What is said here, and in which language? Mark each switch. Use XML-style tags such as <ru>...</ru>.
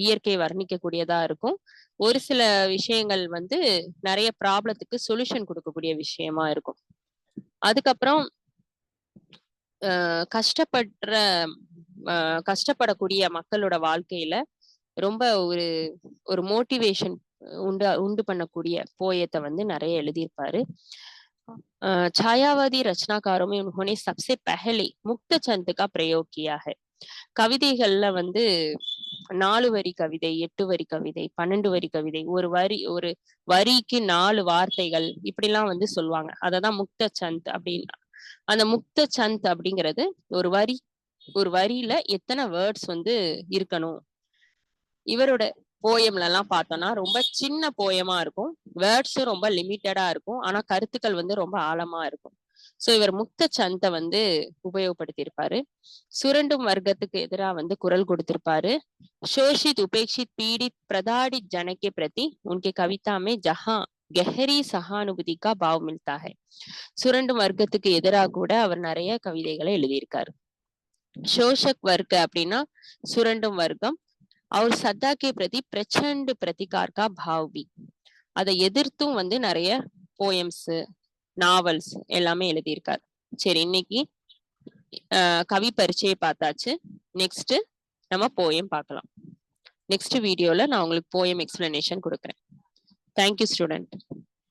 <ta>இயற்கை வர்ணிக்கக்கூடியதா இருக்கும். ஒரு சில விஷயங்கள் வந்து நிறைய ப்ராப்ளத்துக்கு சொல்யூஷன் கொடுக்கக்கூடிய விஷயமா இருக்கும். அதுக்கப்புறம் கஷ்டப்படக்கூடிய மக்களோட வாழ்க்கையில ரொம்ப ஒரு மோட்டிவேஷன் உண்டு பண்ணக்கூடிய போயத்தை வந்து நிறைய எழுதியிருப்பாரு.</ta> <hi>छायावादी रचनाकारों में उन्होंने सबसे पहले मुक्त छंद का प्रयोग किया है.</hi> <ta>கவிதைகள்ல வந்து 4 வரி கவிதை, 8 வரி கவிதை, 12 வரி கவிதை, ஒரு வரிக்கு 4 வார்த்தைகள் இப்படிலாம் வந்து சொல்லுவாங்க. அததான் முக்த சந்த் அப்படின்னு. அந்த முக்த சந்த் அப்படிங்கிறது ஒரு வரியில எத்தனை வேர்ட்ஸ் வந்து இருக்கணும். இவரோட போயம்ல எல்லாம் பார்த்தோம்னா ரொம்ப சின்ன போயமா இருக்கும். வேர்ட்ஸும் ரொம்ப லிமிட்டடா இருக்கும். ஆனா கருத்துக்கள் வந்து ரொம்ப ஆழமா இருக்கும். சோ இவர் முக்த சந்த வந்து உபயோகப்படுத்தியிருப்பாரு. சுரண்டும் வர்க்கத்துக்கு எதிராக வந்து குரல் கொடுத்திருப்பாரு.</ta> <hi>शोषित, उपेक्षित, पीड़ित, प्रताड़ित जन के प्रति उनके कविता में जहां गहरी सहानुभूति का भाव मिलता है.</hi> <ta>சுரண்டும் வர்க்கத்துக்கு எதிராக கூட அவர் நிறைய கவிதைகளை எழுதியிருக்காரு.</ta> <hi>शोषक वर्ग</hi> <ta>அப்படின்னா சுரண்டும் வர்க்கம்.</ta> <hi>और सत्ता के प्रति प्रचंड प्रतिकार का भाव भी.</hi> <ta>அதை எதிர்த்தும் வந்து நிறைய போயம்ஸ், நாவல்ஸ் எல்லாமே எழுதியிருக்காரு. சரி, இன்னைக்கு கவி பரிச்சையை பார்த்தாச்சு. நெக்ஸ்ட் நம்ம போயம் பார்க்கலாம். நெக்ஸ்ட் வீடியோல நான் உங்களுக்கு போயம் எக்ஸ்பிளனேஷன் கொடுக்குறேன். Thank you student.</ta>